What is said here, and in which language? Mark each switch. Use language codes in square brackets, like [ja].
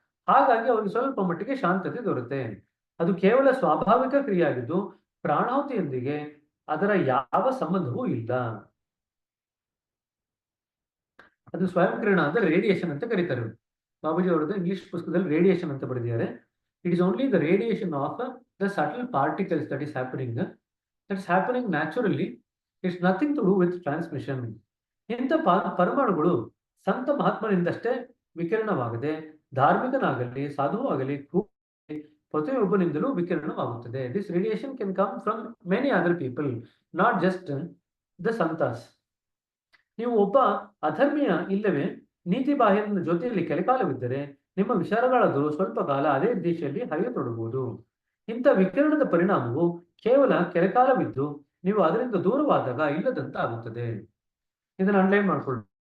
[kn] ಹಾಗಾಗಿ ಅವ್ರಿಗೆ ಸ್ವಲ್ಪ ಮಟ್ಟಿಗೆ ಶಾಂತತೆ ದೊರೆಯುತ್ತೆ. ಅದು ಕೇವಲ ಸ್ವಾಭಾವಿಕ ಕ್ರಿಯೆಯಾಗಿದ್ದು ಪ್ರಾಣಾಹುತಿಯೊಂದಿಗೆ ಅದರ ಯಾವ ಸಂಬಂಧವೂ ಇಲ್ಲ. ಅದು ಸ್ವಯಂಕಿರಣ ಅಂದ್ರೆ ರೇಡಿಯೇಷನ್ ಅಂತ ಕರೀತಾರೆ. ಬಾಬುಜಿ ಅವರದ್ದು ಇಂಗ್ಲಿಷ್ ಪುಸ್ತಕದಲ್ಲಿ ರೇಡಿಯೇಷನ್ ಅಂತ ಬರೆದಿದ್ದಾರೆ. [en] It is only the radiation of the subtle particles that is happening naturally. It's nothing to do with transmission. [kn] ಇಂಥ ಪರಮಾಣುಗಳು ಸಂತ ಮಹಾತ್ಮನಿಂದಷ್ಟೇ ವಿಕಿರಣವಾಗದೆ ಧಾರ್ಮಿಕನಾಗಲಿ ಸಾಧುವಾಗಲಿ ಪ್ರತಿಯೊಬ್ಬನಿಂದಲೂ ವಿಕಿರಣವಾಗುತ್ತದೆ. [en] This radiation can come from many other people, not just the santas. [kn] ನೀವು ಒಬ್ಬ ಅಧರ್ಮೀಯ ಇಲ್ಲವೇ ನೀತಿ ಬಾಹ್ಯನ ಜೊತೆಯಲ್ಲಿ ಕೆಲಕಾಲವಿದ್ದರೆ ನಿಮ್ಮ ವಿಚಾರಗಳಾದರೂ ಸ್ವಲ್ಪ ಕಾಲ ಅದೇ ದಿಶೆಯಲ್ಲಿ ಹರಿಯತೊಡಗುವುದು. ಇಂಥ ವಿಕಿರಣದ ಪರಿಣಾಮವು ಕೇವಲ ಕೆಲಕಾಲವಿದ್ದು ನೀವು ಅದರಿಂದ ದೂರವಾದಾಗ ಇಲ್ಲದಂತ ಆಗುತ್ತದೆ. ಇದನ್ನು ಅಂಡರ್ಲೈನ್ ಮಾಡ್ಕೊಳ್ಳಿ.